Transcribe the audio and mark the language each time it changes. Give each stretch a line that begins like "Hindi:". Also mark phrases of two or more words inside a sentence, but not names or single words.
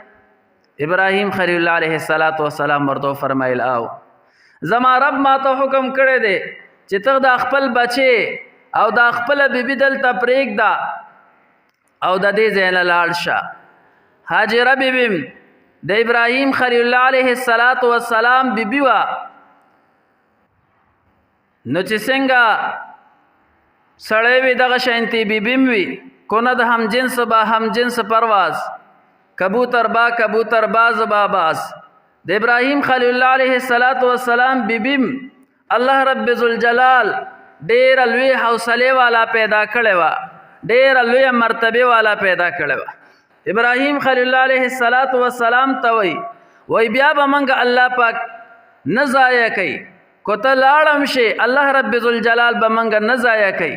Pashto: ابراهیم خلیل الله علیه السلام ورته فرمایل او زما رب ما ته حکم کړی دی چې ته د خپل بچی او د خپل بیبي دلته پرېږده او د دې ځای نه لاړ شه. هاجره بیبي د ابراهیم خلیل الله علیه السلام بیبي وا نو چې څنګه سړی وي دغه شانتې بیبي م وي کونه د
Persian: هم جنس با هم جنس پرواز کبوتر با کبوتر باز با باز.
Pashto: د ابراهیم خلیل الله علیه السلام بیبیم الله رب ذوالجلال ډیر لوی حوصله والا پیدا کړي وا ډیر لوی مرتبه والا پیدا کړي وا. ابراهیم خلیل الله علیه السلام ته وای بیا به منګه الله پاک نه ضایع کوي کو ته لاړم شي الله رب ذوالجلال به منګه نه ضایع کوي.